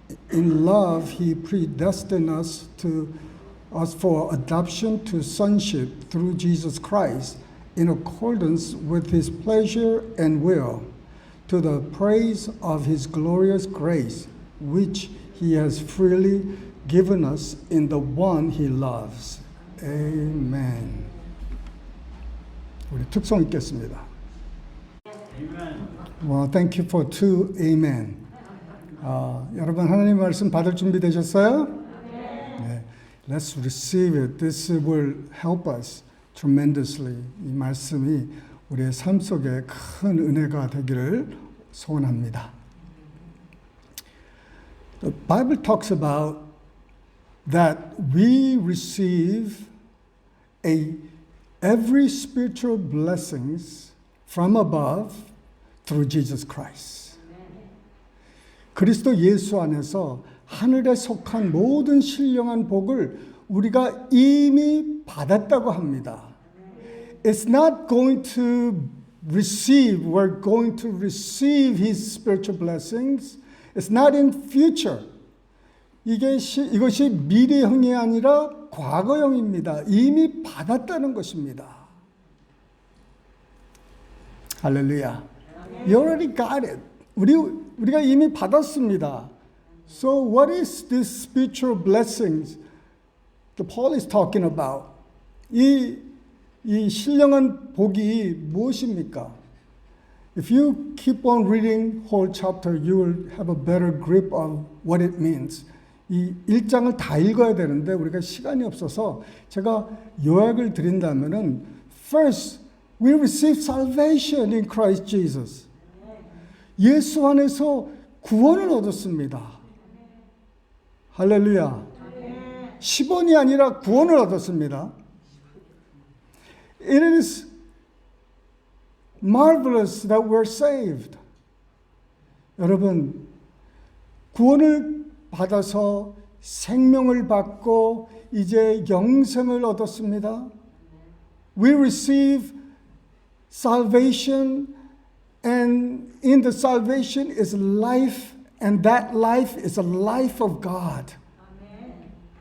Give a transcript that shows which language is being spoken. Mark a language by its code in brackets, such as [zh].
[en] In love he predestined us for adoption to sonship through Jesus Christ in accordance with his pleasure and will, to the praise of his glorious grace, which he has freely given us in the one he loves. [ko] Amen. 우리 특송 읽겠습니다. [en] Well, thank you for two amen. [ko] 여러분 하나님 말씀 받을 준비 되셨어요? [en] 네. Let's receive it. This will help us tremendously. [ko] 이 말씀이 우리의 삶 속에 큰 은혜가 되기를 소원합니다. [en] The Bible talks about that we receive every spiritual blessings from above through Jesus Christ. [ko] 그리스도 예수 안에서 하늘에 속한 모든 신령한 복을 우리가 이미 받았다고 합니다. [en] It's not going to receive, we're going to receive His spiritual blessings. It's not in future. [ko] 이것이 미래형이 아니라 과거형입니다. 이미 받았다는 것입니다. [en] 할렐루야. You already got it. [ko] 우리가 이미 받았습니다. [en] So what is this spiritual blessings that Paul is talking about? [ko] 이 신령한 복이 무엇입니까? [en] If you keep on reading whole chapter, you will have a better grip of what it means. [ko] 이 1장을 다 읽어야 되는데 우리가 시간이 없어서 제가 요약을 드린다면은 [en] First, we receive salvation in Christ Jesus. [ko] 예수 안에서 구원을 얻었습니다. 할렐루야. 10원이 아니라 구원을 얻었습니다. [en] It is marvelous that we're saved. [ko] 여러분, 구원을 받아서 생명을 받고 이제 영생을 얻었습니다. [en] We receive salvation, and in the salvation is life, and that life is a life of God. Amen.